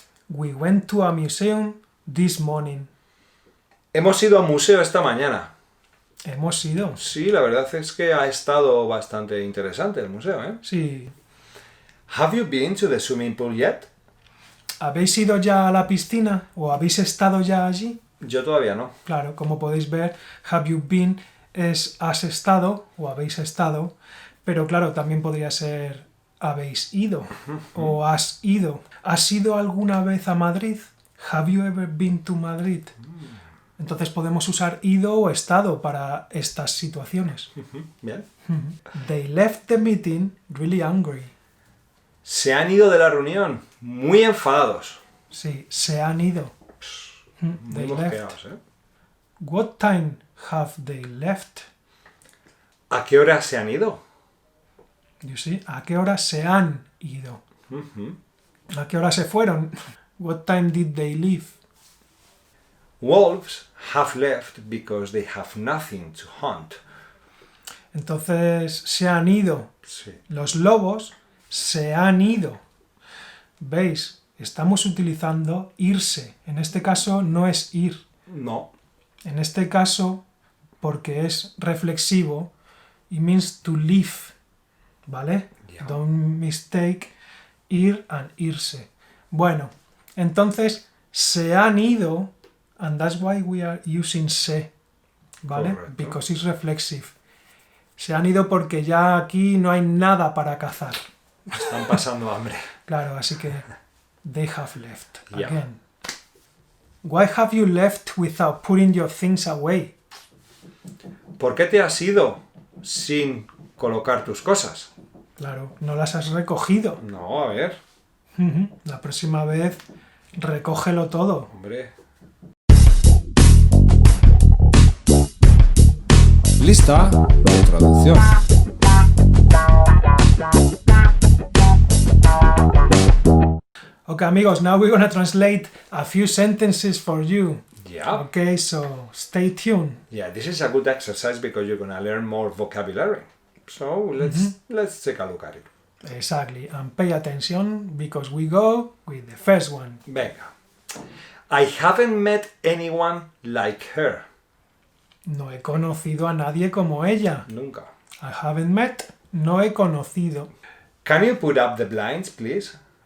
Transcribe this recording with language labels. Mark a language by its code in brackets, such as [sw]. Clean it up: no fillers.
[en] We went to a museum this morning. [es] Hemos ido a museo esta mañana. Hemos ido. Sí, la verdad es que ha estado bastante interesante el museo, ¿eh? Sí. [en] Have you been to the swimming pool yet? [es] ¿Habéis ido ya a la piscina o habéis estado ya allí? Yo todavía no. Claro, como podéis ver, [en] have you been [es] es has estado o habéis estado, pero claro, también podría ser habéis ido o has ido. ¿Has ido alguna vez a Madrid? [en] Have you ever been to Madrid? [es] Entonces podemos usar ido o estado para estas situaciones. Bien. [en] They left the meeting really angry. [es] Se han ido de la reunión muy enfadados. Sí, se han ido. Muy [en] They [es] mosqueados, [en] left. [es] ¿eh? [en] What time have they left? [es] ¿A qué hora se han ido? [en] You see, [es] ¿a qué hora se han ido? ¿A qué hora se fueron? [en] What time did they leave? Wolves have left because they have nothing to hunt. [es] Entonces, se han ido. Sí. Los lobos se han ido. ¿Veis? Estamos utilizando irse. En este caso no es ir. No. En este caso, porque es reflexivo, [en] it means to leave. [es] ¿Vale? [en] Yeah. Don't mistake ir and irse. [es] Bueno, entonces se han ido, [en] and that's why we are using se. [es] ¿Vale? Correcto. [en] Because it's reflexive. [es] Se han ido porque ya aquí no hay nada para cazar. Están pasando hambre. Claro, así que [en] they have left Yeah. again. Why have you left without putting your things away? [es] ¿Por qué te has ido sin colocar tus cosas? Claro, no las has recogido. No, a ver. La próxima vez recógelo todo. Hombre. Lista de traducción. [en] Okay, amigos, now we're gonna translate a few sentences for you. Yeah. Okay, so stay tuned. Yeah, this is a good exercise because you're gonna learn more vocabulary. So let's take a look at it. Exactly, and pay attention because we go with the first one. [es] Venga. [en] I haven't met anyone like her. [es] No he conocido a nadie como ella. Nunca. [en] I haven't met, [es] no he conocido. [en] Can you put up the blinds, please?